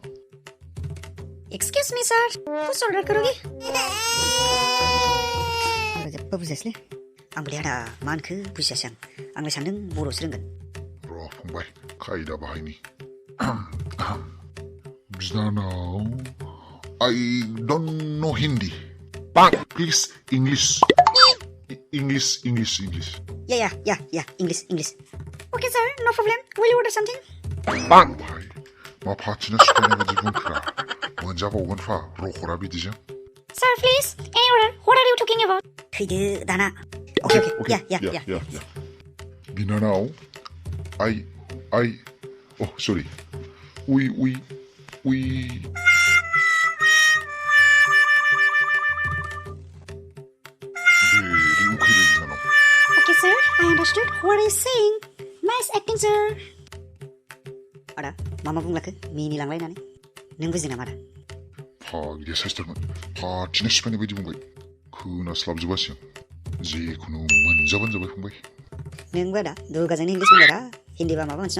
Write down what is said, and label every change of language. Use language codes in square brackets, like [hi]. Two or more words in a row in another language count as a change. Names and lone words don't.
[en] excuse me sir [hi] कुछ ऑर्डर करोगे [brx] आंबो जेबो बुजियासैलै आंबोलै आदा मा होनखो बुजियासै आंलाय सानदों बर'सो रोंगोन र' फंबाय खायदा बाहायनि बिनानाव [en] I don't know Hindi please English Yeah, English. Okay, sir, no problem. Will you order something? [brx] फंबाय मा फाथिना सिखायनाय बायदि बुंखोरा मोनजाबावगोन फा रख'रा बिदिजों [en] Sir, please, any order. What are you talking about? [brx] थैदो दाना [en] Okay. Yeah. बिनानाव I oh sorry we Okay, sir, I understood. What are you saying? Nice acting, sir. [brx] आदा मा बुंलाखो मिनिलांलायनानै नों बुजियो नामा आदा फाग्लिया साइसथारमोन फाथिना सिफायनाय बायदि बुंबाय खोनास्लाबजोबासै आं जेखुनु मोनजाबानो जाबाय फंबाय नोंबो आदा दुगाजोंनो इंलिस बुंबायरा हिन्दीबा माबा मोनसे